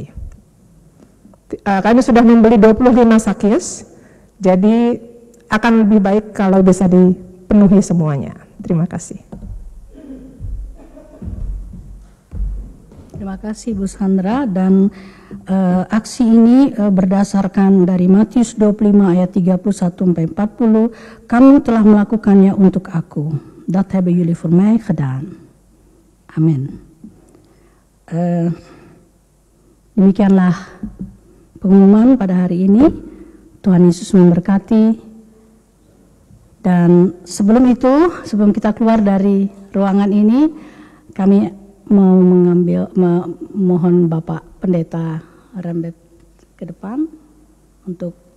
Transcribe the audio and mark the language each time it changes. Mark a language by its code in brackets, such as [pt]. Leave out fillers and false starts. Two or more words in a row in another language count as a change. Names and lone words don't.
[id] Kami sudah membeli 25 sakis, jadi akan lebih baik kalau bisa dipenuhi semuanya. Terima kasih. Terima kasih Bu Sandra, dan aksi ini berdasarkan dari Matius 25 ayat 31 sampai 40. Kamu telah melakukannya untuk aku. [nl] Dat hebben jullie voor mij gedaan. [id] Amin. Demikianlah pengumuman pada hari ini. Tuhan Yesus memberkati. Dan sebelum sebelum kita keluar dari ruangan ini, kami mau mohon Bapak Pendeta Rembet ke depan untuk